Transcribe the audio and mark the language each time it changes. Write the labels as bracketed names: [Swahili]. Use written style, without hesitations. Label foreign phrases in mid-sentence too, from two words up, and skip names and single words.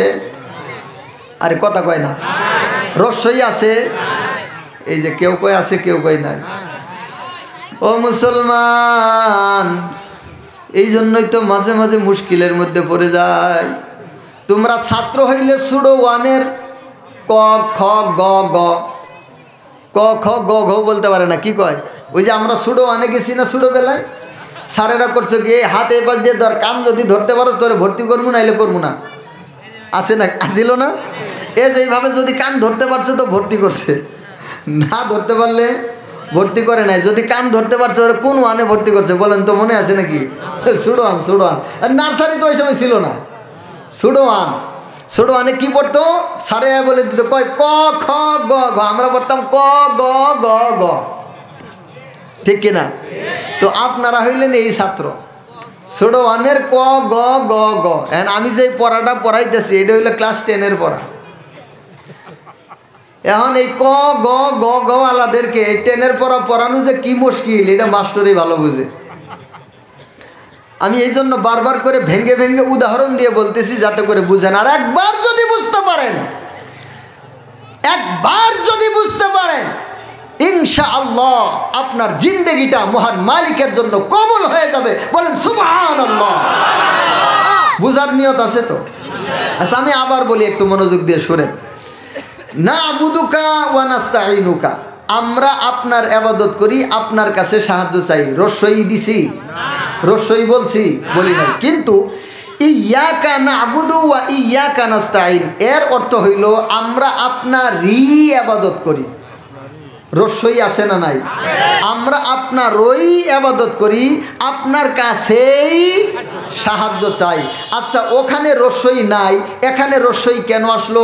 [Bangla] আরে কথা কয় না, রস্যই আছে? এই যে কেউ কয় আছে, কেউ কয় নাই। ও মুসলমান, এই জন্যই তো মাঝে মাঝে মুশকিলের মধ্যে পড়ে যায়। তোমরা ছাত্র হইলে সুডো ওয়ানের ক খ গ গ, ক খ গ ঘ বলতে পারে না, কি কয়? ওই যে আমরা সুডো ওয়ানে গেছি না ছোটো বেলায়, স্যারেরা করছে গিয়ে হাত এবার দিয়ে ধর, কান যদি ধরতে পারো তোরে ভর্তি করবো না, এলে করবো না, আছে না? আসিল না? এ যেইভাবে যদি কান ধরতে পারছে তো ভর্তি করছে, না ধরতে পারলে ভর্তি করে নাই। যদি কান ধরতে পারছে ওরা কোন ওয়ানে ভর্তি করছে বলেন তো, মনে আছে নাকি? সুডো ওয়ান, সুডো ওয়ান। আর নার্সারি তো ওই সময় ছিল না, সুডো ওয়ান। সুডো ওয়ানে কি পড়তো? স্যারে বলে দিত কয় ক খ গ ঘ, আমরা পড়তাম ক গ গ গ, ঠিক কিনা? তো আপনারা হইলেন এই ছাত্র, সুডো ওয়ানের ক গ গ গ। আমি যে পড়াটা পড়াইতেছি এটা হইলো ক্লাস 10-এর পড়া। এখন এই ক গ গ গ আলাদেরকে 10-এর পড়া পড়ানো যে কি মুশকিল, এটা মাস্টারই ভালো বুঝে। আমি এই জন্য বারবার করে ভেঙ্গে ভেঙ্গে উদাহরণ দিয়ে বলতেছি যাতে করে বুঝেন। আর একবার যদি বুঝতে পারেন, একবার যদি বুঝতে পারেন, [Arabic] إن شاء الله [Bangla] আপনার জিন্দেগিটা মহান মালিকের জন্য কবুল হয়ে যাবে। বলেন [Arabic] سبحان الله. [Bangla] বুঝার নিয়ত আছে তো? আচ্ছা, আমি আবার বলি, একটু মনোযোগ দিয়ে শুনেন। [Arabic] نعبدك ونستعينك, [Bangla] আমরা আপনার ইবাদত করি, আপনার কাছে সাহায্য চাই। রস্যই দিছি? রস্যই বলছি? বলি নাই। কিন্তু [Arabic] إياك نعبد وإياك نستعين [Bangla] এর অর্থ হইল আমরা আপনারই ইবাদত করি। রস্যই আছে না নাই? আমরা আপনারই ইবাদত করি, আপনার কাছেই সাহায্য চাই। আচ্ছা, ওখানে রস্যই নাই, এখানে রস্যই কেন আসলো?